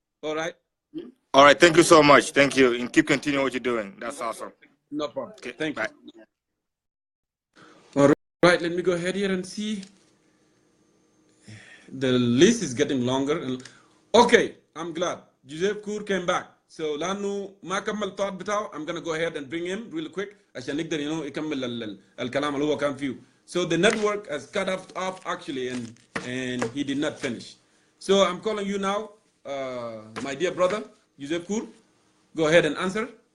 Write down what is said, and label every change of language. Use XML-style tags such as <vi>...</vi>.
<en>All right? All right, thank you so much. Thank you. And keep continuing what you're doing. That's awesome. No problem. Okay, thank you. All right, let me go ahead here and see. The list is getting longer. Okay, I'm glad. Joseph Kur came back.</en> <ar>So لانه ما كمل thought بتاعه,</ar> <en>I'm gonna go ahead and bring him really quick</en> <ar>عشان نقدر يكمل الكلام اللي هو كان فيه.</ar> <en>So the network has cut off actually, and he did not finish. So I'm calling you now, my dear brother Joseph Kur. Go ahead and answer.</en>